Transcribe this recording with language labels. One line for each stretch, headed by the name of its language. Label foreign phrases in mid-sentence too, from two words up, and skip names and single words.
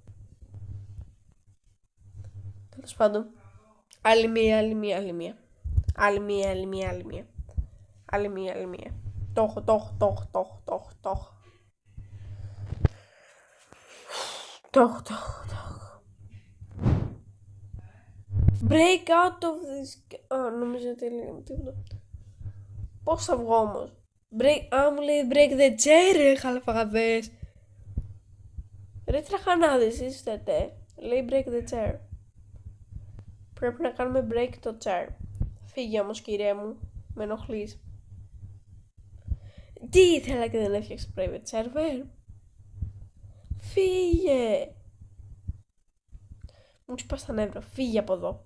Greek: Τέλος πάντων. Άλλη μία. Το έχω.
English: Break out of this...
Greek: νομίζω ότι έλεγαμε τίποτα. Πώς θα βγω όμως? Μου λέει
English: break the chair,
Greek: ρε χαλαφαγαδές. Ρε τραχανάδες, είστε λέει
English: break the chair.
Greek: Πρέπει να κάνουμε break το chair. Φύγε όμως κύριε μου, με ενοχλείς. Τι ήθελα και δεν έφτιαξε private server. Φύγε. Μου σπάς τα νεύρα, φύγε από εδώ.